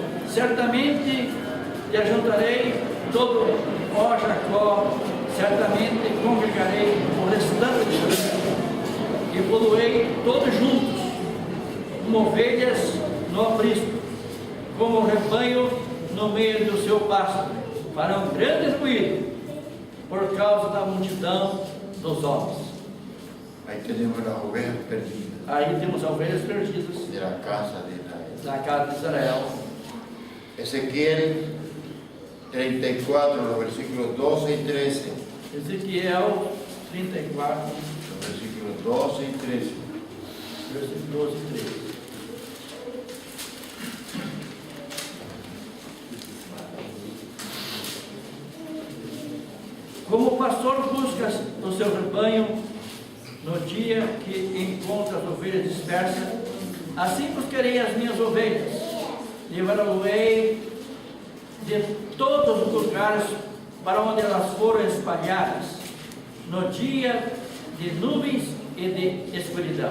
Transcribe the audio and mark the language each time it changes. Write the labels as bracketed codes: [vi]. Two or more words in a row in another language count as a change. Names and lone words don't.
[pt] Certamente te ajuntarei todo, ó Jacó, certamente congregarei o restante de Israel, e poluei todos juntos, como ovelhas no aprisco, como rebanho no meio do seu pasto, farão grande ruído por causa da multidão dos homens. [es] ahí tenemos las ovejas perdidas [pt] Aí temos ovelhas perdidas [es] de la casa de Israel. [pt] da casa de Israel. [es] Ezequiel 34, los versículos 12 y 13. [pt] Ezequiel 34, [es] Los versículos 12 y 13. [pt] versículos 12 e 13. Como o pastor busca o seu rebanho no dia que encontra as ovelhas dispersas, assim buscarei as minhas ovelhas, levá-las-ei de todos os lugares para onde elas foram espalhadas, no dia de nuvens e de escuridão.